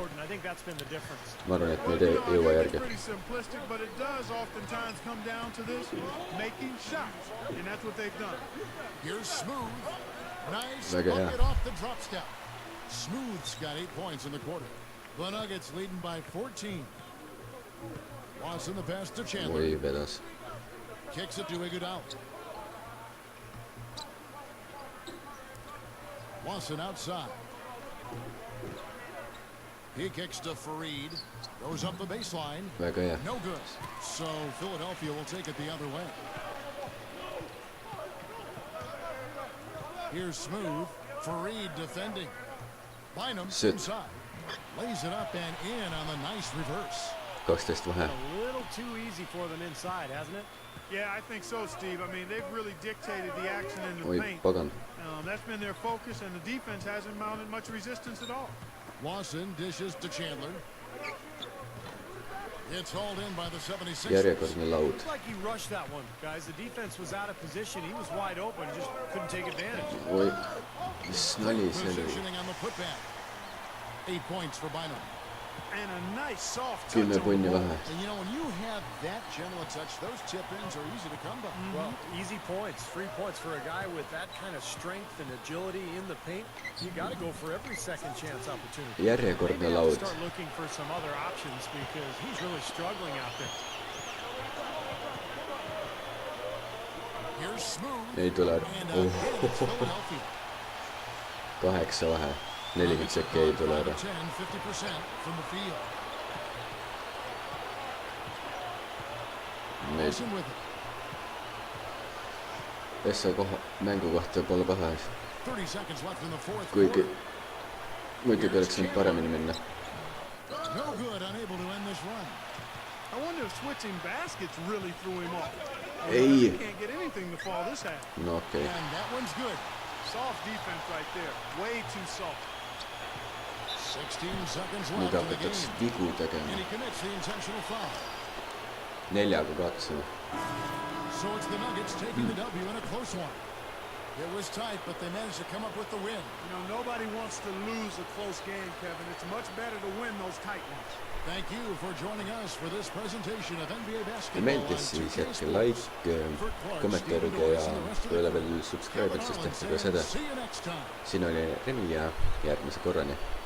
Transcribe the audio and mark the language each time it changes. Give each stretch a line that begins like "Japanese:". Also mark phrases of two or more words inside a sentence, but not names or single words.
Estonian: Ma arvan, et me ei jõua järgi.
English: Pretty simplistic, but it does oftentimes come down to this, making shots. And that's what they've done. Here's Smooth. Nice
Estonian: Väga hea.
English: bucket off the drop step. Smooth's got 8 points in the quarter. The Nuggets leading by 14. Watson the pass to Chandler.
Estonian: Oi, vedas.
English: Kicks it to Iguodala. Watson outside. He kicks to Fareed. Goes up the baseline.
Estonian: Väga hea.
English: No good. So Philadelphia will take it the other way. Here's Smooth. Fareed defending. Bynum inside. Lays it up and in on the nice reverse.
Estonian: 12 vahe.
English: A little too easy for them inside, hasn't it? Yeah, I think so, Steve. I mean, they've really dictated the action in the
Estonian: Oi,
English: paint.
Estonian: pagan.
English: That's been their focus, and the defense hasn't mounted much resistance at all. Lawson dishes to Chandler. It's hauled in by the 76ers.
Estonian: Järjekordne laud.
English: Looks like he rushed that one, guys. The defense was out of position. He was wide open, just couldn't take advantage.
Estonian: Oi, mis nali see oli?
English: Positioning on the putback. 8 points for Bynum. And a nice soft touch
Estonian: 10
English: on the
Estonian: punni
English: ball.
Estonian: vahe.
English: And you know, when you have that gentle a touch, those tip-ins are easy to come by. Well, easy points, 3 points for a guy with that kind of strength and agility in the paint. You got to go for every second chance opportunity.
Estonian: Järjekordne
English: Maybe have
Estonian: laud.
English: to start looking for some other options because he's really struggling out there. Here's Smooth.
Estonian: Ei tule.
English: And again, it's Philadelphia.
Estonian: 8 vahe. 40 sekki ei tule ära.
English: 50% from the field.
Estonian: Meil
English: Lawson with it.
Estonian: Essa mängu kohta pole paha. kuigi muidugi oleks võinud paremini minna.
English: No good, unable to end this run. I wonder if switching baskets really threw him off.
Estonian: Ei.
English: He can't get anything to fall this half.
Estonian: No okei.
English: And that one's good. Soft defense right there. Way too soft. 16 seconds
Estonian: Nüüd
English: left in the
Estonian: hakataks
English: game.
Estonian: vigu
English: And
Estonian: tegema.
English: he commits the intentional foul.
Estonian: 4 kaotasime.
English: So it's the Nuggets taking the W in a close one. It was tight, but they managed to come up with the win. You know, nobody wants to lose a close game, Kevin. It's much better to win those tight ones. Thank you for joining us for this presentation of NBA
Estonian: Kui
English: basketball.
Estonian: meeldis, siis jätke like, kommentaarige ja kui ei ole veel subscribe'id, siis tehke ka seda. Siin oli Remi ja järgmise korrani.